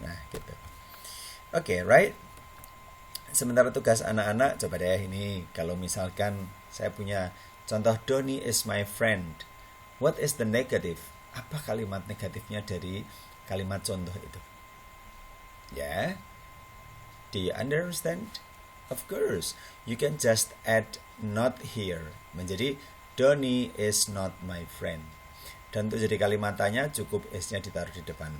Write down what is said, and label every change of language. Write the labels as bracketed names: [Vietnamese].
[Indonesian] Nah, gitu. Oke, right? Sementara tugas anak-anak, coba deh ini. Kalau misalkan saya punya contoh, [English] Donny is my friend. What is the negative? [Indonesian] Apa kalimat negatifnya dari kalimat contoh itu? [English] Ya, do you understand? Of course, you can just add not here. Menjadi, Donny is not my friend. [Indonesian] Dan untuk jadi kalimat tanya, cukup is-nya ditaruh di depan.